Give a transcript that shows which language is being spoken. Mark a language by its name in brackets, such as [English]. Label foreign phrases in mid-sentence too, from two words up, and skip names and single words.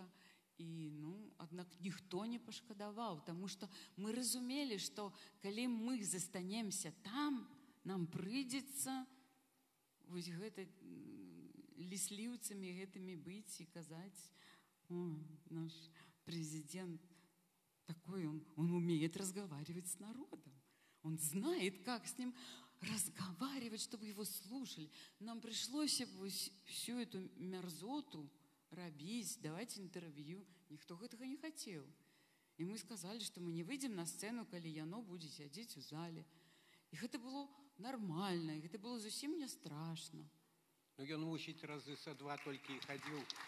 [Belarusian] І, ну, аднак ніхто не пашкадаваў, таму што мы разумелі, што калі мы застанемся там, нам прыйдзецца вось гэта лісліўцамі гэтымі быць і казаць, о, наш прэзідэнт такой, [Russian] он умеет разговаривать с народом, он знает, как с ним разговаривать, чтобы его слушали. Нам пришлось всю эту мерзоту [Belarusian] рабіць, даваць інтэрв'ю. Ніхто гэтага не хацеў. І мы сказалі, што мы не выйдзем на сцэну, калі яно будзе сядзець у зале. І гэта было нармальна, і гэта было зусім не страшна. Ну, ён, мусіць, разы са два толькі і хадзіў.